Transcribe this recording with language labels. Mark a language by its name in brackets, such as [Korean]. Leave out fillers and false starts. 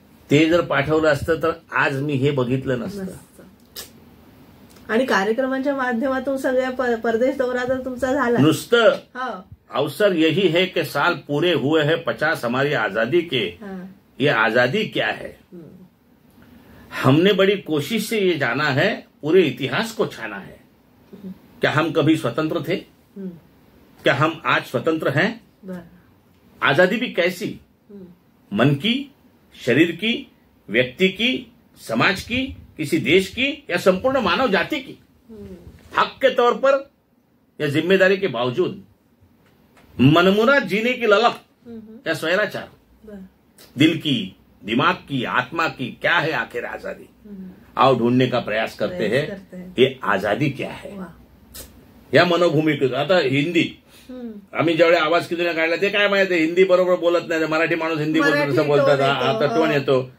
[Marathi] ते जर पाठवलं असतं तर आज मी हे बघितलं नसतं. आणि कार्यक्रमांच्या माध्यमातून सगळ्या परदेश दौरा तर तुमचा झाला नुसतं. [Hindi] अवसर यही है कि साल पूरे हुए हैं 50 हमारी आजादी के. ये आजादी क्या है, हमने बड़ी कोशिश से ये जाना है, पूरे इतिहास को छाना है. क्या हम कभी स्वतंत्र थे, क्या हम आज स्वतंत्र हैं. आजादी भी कैसी, मन की, शरीर की, व्यक्ति की, समाज की, किसी देश की या संपूर्ण मानव जाति की. हक के तौर पर या जिम्मेदारी के बावजूद, मनमुराद जीने की ललक या स्वैराचार, दिल की, दिमाग की, आत्मा की, क्या है आखिर आजादी. आओ ढूंढने का प्रयास करते हैं ये आजादी क्या है. [Marathi] या मनोभूमिकेत आता हिंदी, आम्ही ज्यावेळी आवाज की दुनिया काढला ते काय माहिती, हिंदी बरोबर बोलत नाही, मराठी माणूस हिंदी बोलतो तसं बोलतात, आता टोन येतो.